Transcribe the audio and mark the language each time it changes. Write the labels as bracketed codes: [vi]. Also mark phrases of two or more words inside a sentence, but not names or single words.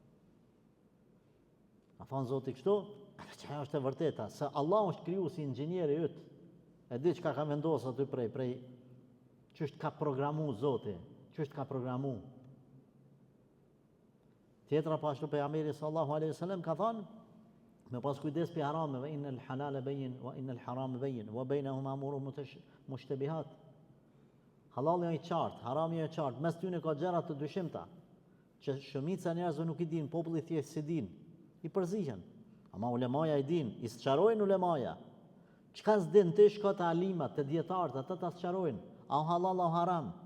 [sq] A thonë Zoti kështu, që është e vërteta, se Allah është kriju si inxhinieri yt. E di çka ka vendosur aty prej ç'është ka programu Zoti, ç'është ka programu. Tjetra pashtu pejgamberi [ar] صلى الله عليه وسلم [sq] ka thënë me pas kujdes për harameve, [ar] إن الحلال بين وإن الحرام بين وبينهما أمور مشتبهات. [sq] Halali është i qartë, harami është i qartë, mes tyre ka gjëra të dyshimta, që shumica njerëzve nuk i din, populli thjesht si din, i përzihen. Ama ulemaja i din, i sqarojnë ulemaja. Çka s'din ti shko te alimat, te dietarët, ata ta sqarojnë, [ar] أو حلال أو حرام.